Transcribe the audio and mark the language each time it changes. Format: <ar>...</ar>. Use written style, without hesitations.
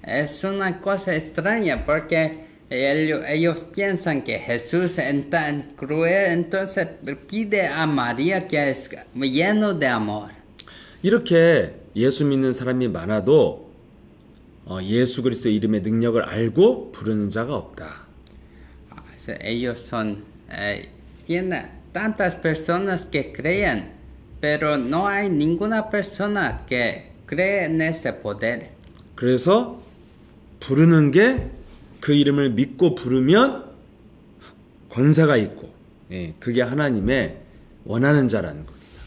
<es>Es una cosa extraña porque ellos piensan que Jesús es tan cruel, entonces pide a María que es lleno de amor.</es> <ko>이렇게 예수 믿는 사람이 많아도 예수 그리스도 이름의 능력을 알고 부르는 자가 없다.</ko> <es>Ellos son tienen tantas personas que creen, pero no hay ninguna persona que cree en este poder.</es> <ko>그래서 부르는 게 그 이름을 믿고 부르면 권세가 있고, 예, 그게 하나님의 원하는 자라는 겁니다.</ko>